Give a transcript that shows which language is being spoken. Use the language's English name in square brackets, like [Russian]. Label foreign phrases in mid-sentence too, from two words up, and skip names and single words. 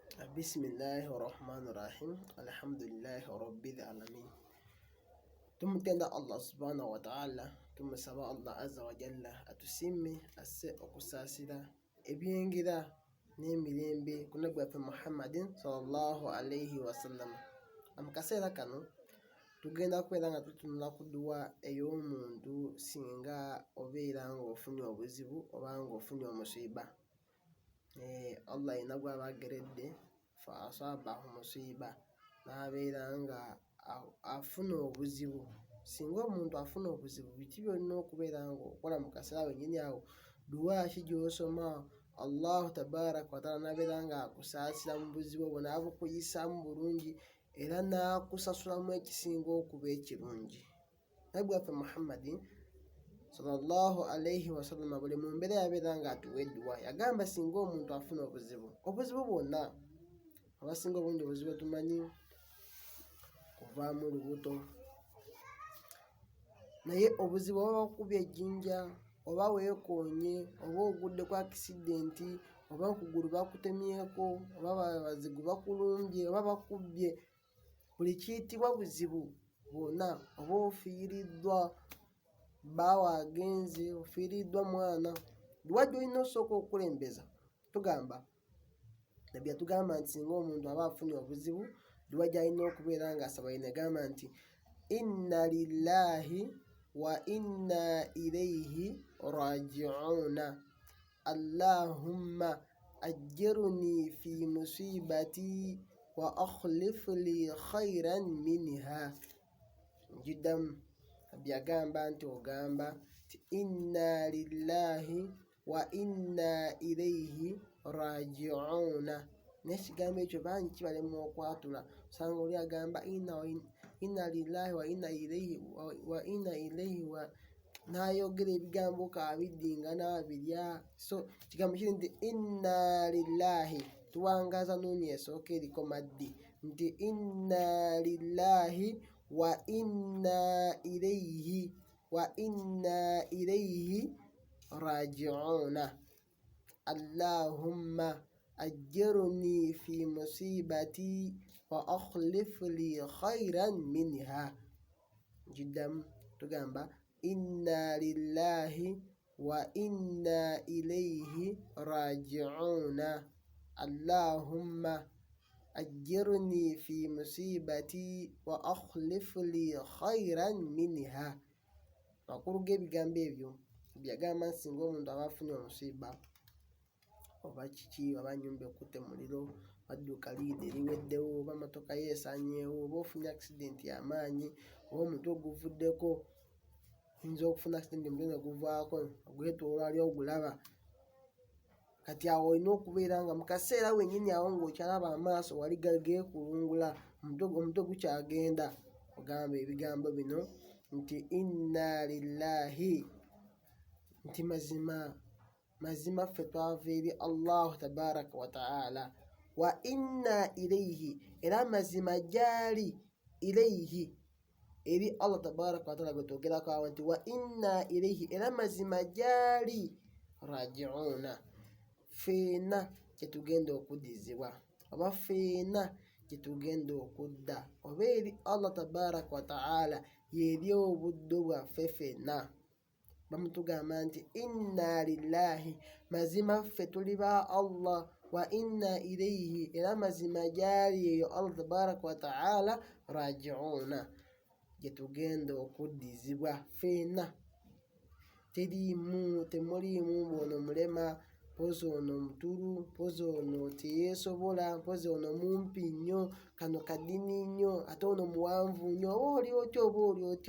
[Arabic] بسم الله الرحمن الرحيم. الحمد لله رب العالمين. Tumutenda الله سبحانه وتعالى, [Ganda] tumusaba [Arabic] الله عز وجل [Ganda] atusimme asse okusasira ebyengera n'emirembe ku nabbi [Arabic] محمد صلى الله عليه وسلم. [Ganda] Amukasera kano tugenda kwera nga tutunula ku dduwa ey'omuntu singa obeera nga ofunye obuzibu oba nga ofunye omusiiba. Allah ina gwaba ageredde [Arabic] فأصابه مصيبة, [Ganda] nabeera nga afuna obuzibu. Singa omuntu afuna obuzibu, biki byolina okubeera nga okola mu kaseera wenyini awo? Duwa ki gy'osoma [Arabic] الله تبارك وتعالى [Ganda] nabeera nga akusaasira mu buzibu obwo, n'abukuyisaamu bulungi era n'akusasulamu ekisinga okuba ekirungi. Nabbi waffe [Arabic] محمد صلى الله عليه وسلم [Ganda] buli mu mbeera yabeera nga atuwa edduwa. Yagamba singa omuntu afuna obuzibu bwonna, abasinga obungi obuzibu tumanyi kuvaamu lubuto, naye obuzibu oba bakubye ejjinja oba weekoonye oba ogudde ku akisidenti oba okugulu bakutemyeko oba bazigu bakulumbye oba bakubbye, buli kiyitibwa buzibu bwonna. Oba ofiiriddwa bbaawo agenze, ofiiriddwa mwana, duwa gy'olina osooka okukulembeza. Tugamba nabbi yatugamba nti singa omuntu aba afunye obuzibu, duwa gy'alina okubeera nga asaba negamba nti [Arabic] إنا لله وإنا إليه راجعون، اللهم أجرني في مصيبتي واخلف لي خيرا منها. [Ganda] Njiddamu, nabbi yagamba nti ogamba nti [Arabic] إنا لله وإنا إليه راجعون. [Ganda] N'ekigambo ekyo bangi kibalema okwatula, osanga oli agamba [Arabic] إنا لله وإنا إليه [Ganda] n'ayogera ebigambo kaabiri nga n'abirya. So kigambo kiri nti [Arabic] إنا لله, [Ganda] tuwangaaza nuuni esooka eriko maddi nti [Arabic] إنا لله وإنا إليه راجعون، اللهم أجرني في مصيبتي واخلف لي خيرا منها. Njiddamu, tugamba إنا لله وإنا إليه راجعون، اللهم أجرني في مصيبتي واخلف لي خيرا منها. [Ganda] Makulu g'ebigambo ebyo byagamba nti singa omuntu aba afunye omusiiba, oba kiki, oba nnyumba ekutte muliro, oba dduuka liide liweddewo, oba motoka ye esaanyeewo, oba ofunye akisidenti y'amaanyi, oba omutwe guvuddeko, oyinza okufuna akisidenti omutwe ne guvaako, ogwetooloola ali ogulaba. Kati awo olina okubeera nga mu kaseera wenyini awo ng'okyalaba amaaso wali geekulungula, omutwe gukyagenda, ogamba ebigambo bino nti [Arabic] إنا لله, [Ganda] nti mazima ffe twava eri [Arabic] الله تبارك وتعالى, وإنا إليه, [Ganda] era mazima gyali, ilayhi eri [Arabic] الله تبارك وتعالى [Ganda] gwe twogerako awo nti [Arabic] وإنا إليه, [Ganda] era mazima gyali raji'una, feena kyetugenda okuddizibwa oba feena kyetugenda okudda oba eri [Arabic] الله تبارك وتعالى, [Ganda] y'eri obuddo bwaffe ffenna. Bamutugamba nti [Arabic] إنا لله, [Ganda] mazima ffe tuli ba Allah, [Arabic] وإنا إليه, [Ganda] era mazima gyali eyo [Arabic] الله تبارك وتعالى راجعون, [Ganda] gyetugenda okuddizibwa ffenna. Temuliimu ono mulema, mpozi ono mutulu, mpozi ono teyeesobola, mpozi ono mumpi nnyo, kano kadini nnyo, ate ono muwanvu nnyo, oba oli otya oba oli otya.